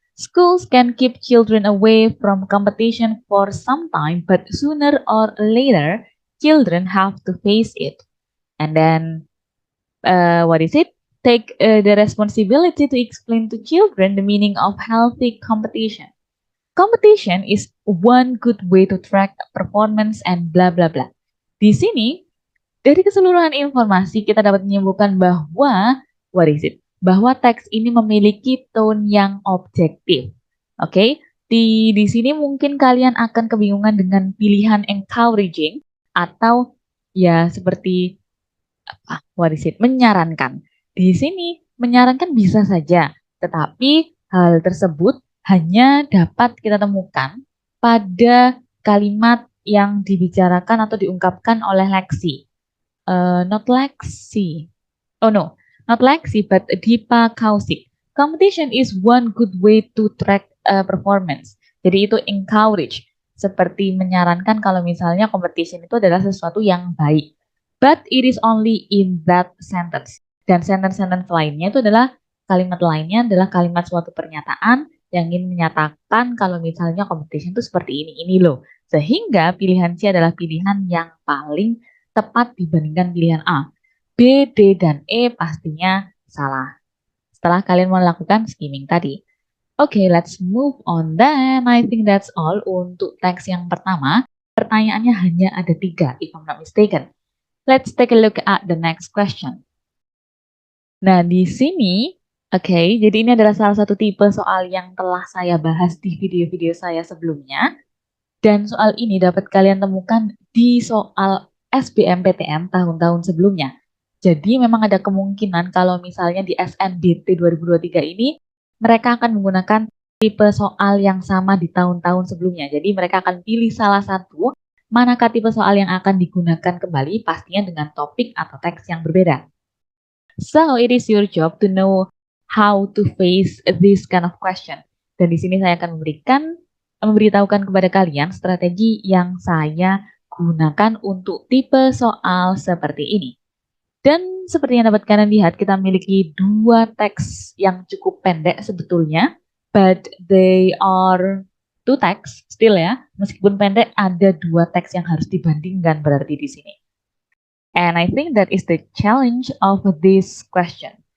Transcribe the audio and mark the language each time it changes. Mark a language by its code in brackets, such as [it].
[en] Schools can keep children away from competition for some time, but sooner or later, children have to face it. And then, what is it? Take the responsibility to explain to children the meaning of healthy competition. Competition is one good way to track performance and blah blah blah. [id] Di sini, dari keseluruhan informasi kita dapat menyimpulkan bahwa, what is it? Bahwa teks ini memiliki tone yang objektif. Oke, di sini mungkin kalian akan kebingungan dengan pilihan encouraging atau ya seperti apa? What is it? Menyarankan. Di sini menyarankan bisa saja, tetapi hal tersebut hanya dapat kita temukan pada kalimat yang dibicarakan atau diungkapkan oleh Lexi. [en] Not Lexi. Oh no, not Lexi, but Deepa Kaushik. Competition is one good way to track performance. [id] Jadi itu encourage, seperti menyarankan kalau misalnya competition itu adalah sesuatu yang baik. [en] But it is only in that sentence. [id] Dan sentence-sentence lainnya itu adalah kalimat lainnya adalah kalimat suatu pernyataan yang ingin menyatakan kalau misalnya competition itu seperti ini loh. Sehingga pilihan C adalah pilihan yang paling tepat dibandingkan pilihan A. B, D, dan E pastinya salah. Setelah kalian melakukan skimming tadi. [en] Oke, let's move on then. I think that's all untuk teks yang pertama. [id] Pertanyaannya hanya ada 3, if I'm not mistaken. [en] Let's take a look at the next question. [id] Nah, di sini, jadi ini adalah salah satu tipe soal yang telah saya bahas di video-video saya sebelumnya. Dan soal ini dapat kalian temukan di soal SBMPTN tahun-tahun sebelumnya. Jadi memang ada kemungkinan kalau misalnya di SNBT 2023 ini, mereka akan menggunakan tipe soal yang sama di tahun-tahun sebelumnya. Jadi mereka akan pilih salah satu, manakah tipe soal yang akan digunakan kembali, pastinya dengan topik atau teks yang berbeda. [en] So, it is your job to know how to face this kind of question. [id] Dan di sini saya akan memberitahukan kepada kalian strategi yang saya gunakan untuk tipe soal seperti ini. Dan seperti yang dapat kalian lihat, kita memiliki 2 teks yang cukup pendek sebetulnya, but they are 2 teks still ya. Meskipun pendek, ada 2 teks yang harus dibandingkan berarti di sini. [en] And I think that is the challenge of this question.